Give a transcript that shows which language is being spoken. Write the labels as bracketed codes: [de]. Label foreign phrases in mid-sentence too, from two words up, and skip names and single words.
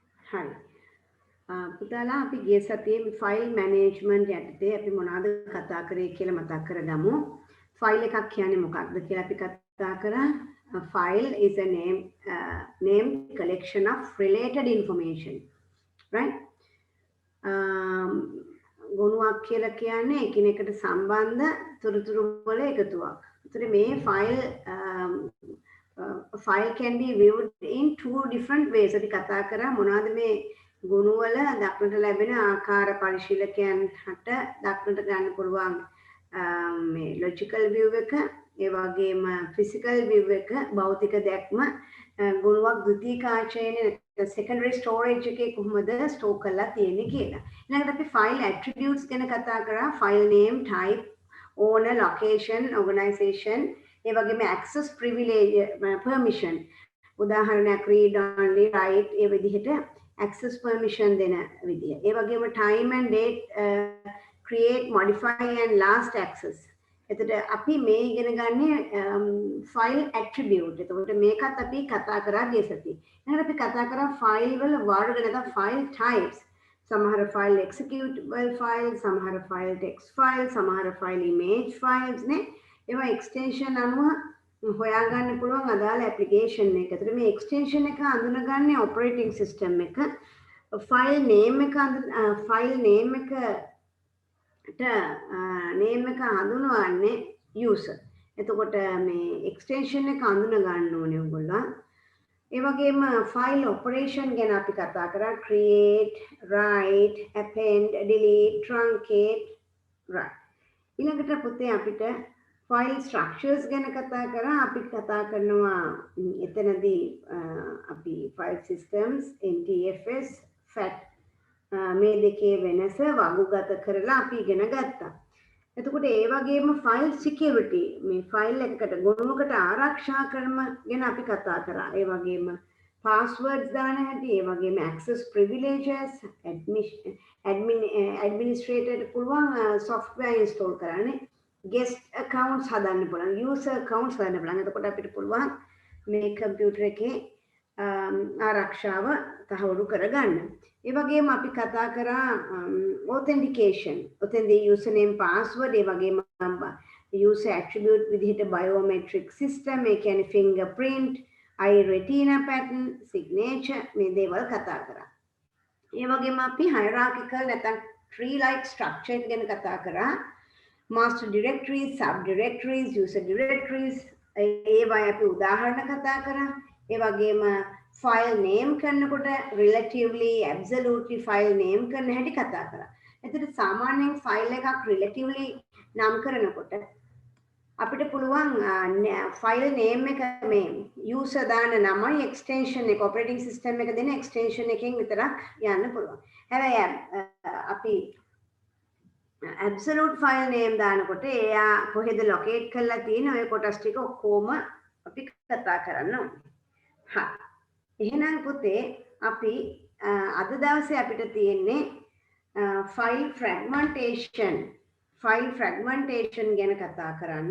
[si] හරි. පුතාලා අපි ගිය සතියේ ෆයිල් මැනේජ්මන්ට් යටතේ අපි මොනවද කතා කරේ කියලා මතක් කරගමු. ෆයිල් එකක් කියන්නේ මොකක්ද කියලා අපි කතා කරා. [en] A file is a name collection of related information, right? [si] ගොනුවක් කියලා කියන්නේ එකිනෙකට සම්බන්ධ තොරතුරු වල එකතුවක්. ඒතර මේ [en] file can be viewed in two different ways. [si] අපි කතා කරා මොනවද මේ ගුණ වල දක්නට ලැබෙන ආකාර පරිශීලකයන් හට දක්නට ගන්න පුළුවන් මේ [en] logical view [si] එක ඒ වගේම [en] physical view [si] එක භෞතික දැක්ම ගුණයක් ද්විතීයික ආචරණය [en] secondary storage [si] එකේ කොහොමද store කරලා තියෙන්නේ කියලා. ඊළඟට අපි [en] file attributes [si] ගැන කතා කරා. [en] file name, type, owner, location, organization, [si] ඒ වගේම [en] access privilege permission. [si] උදාහරණයක් [en] read only, write [si] ඒ විදිහට [en] access permission [si] දෙන විදිය. ඒ වගේම [en] time and date, create, modify and last access. [si] එතකොට අපි මේ ඉගෙන ගන්නේ [en] file attribute. [si] එතකොට මේකත් අපි කතා කරා ගිය සතියේ. ඊළඟට අපි කතා කරා file වල වර්ග නැත්නම් [en] file types. [si] සමහර file [en] executable files, [si] සමහර file [en] text files, [si] සමහර file [en] image files [si] නේ. ඒවා extension අනුව හොයාගන්න පුළුවන් අදාළ application එක. ඒතර මේ extension එක අඳුනගන්නේ [en] operating system [si] එක. [en] file name [si] එක හඳුනවන්නේ user. එතකොට මේ extension එක අඳුන ගන්න ඕනේ ඔයගොල්ලෝ. ඒ වගේම [en] file operation [si] ගැන අපි කතා කරා. [en] create, write, append, delete, truncate, right. [si] ඊළඟට පුතේ අපිට [en] file structures [si] ගැන කතා කරා. අපි කතා කරනවා එතනදී අපි [en] file systems, [si] NTFS, FAT මේ දෙකේ වෙනස වගුගත කරලා අපි ඉගෙන ගත්තා. එතකොට ඒ වගේම [en] file security [si] මේ file එකකට ගොනුවකට ආරක්ෂා කරන ගැන අපි කතා කරා. ඒ වගේම passwords දාන හැටි, ඒ වගේම [en] access privileges, [si] administrator පුළුවන් [en] software install [si] කරන්නේ. [en] guest accounts [si] හදන්න පුළුවන්, [en] user accounts [si] හදන්න පුළුවන්. එතකොට අපිට පුළුවන් මේ කම්පියුටර් එකේ ආරක්ෂාව තහවුරු කරගන්න. ඒ වගේම අපි කතා කරා authentication. ඔතෙන්දී [en] username, password, [si] ඒ වගේම [en] user attribute [si] විදිහට [en] biometric system, [si] ඒ කියන්නේ [en] fingerprint, eye retina pattern, signature [si] මේ දේවල් කතා කරා. ඒ වගේම අපි hierarchical නැත්නම් [en] tree like structure [si] ගැන කතා කරා. [en] master directories, subdirectories, user directories [si] ඒවා අපි උදාහරණ කතා කරා. ඒ වගේම [en] file name [si] කරනකොට [en] relatively, absolutely file name [si] කරන හැටි කතා කරා. එතකොට සාමාන්‍යයෙන් file එකක් relatively නම් කරනකොට අපිට පුළුවන් [en] file name [si] එක මේ user දාන නමයි extension එක [en] operating system [si] එක දෙන extension එකෙන් විතරක් යන්න පුළුවන්. හැබැයි අපි [en] absolute file name [si] දානකොට එයා කොහෙද locate කරලා තියෙන ඔය කොටස් ටික ඔක්කොම අපි කතා කරන්න ඕනේ. හරි. එහෙනම් පුතේ අපි අද දවසේ අපිට තියෙන්නේ [en] file fragmentation [si] ගැන කතා කරන්න.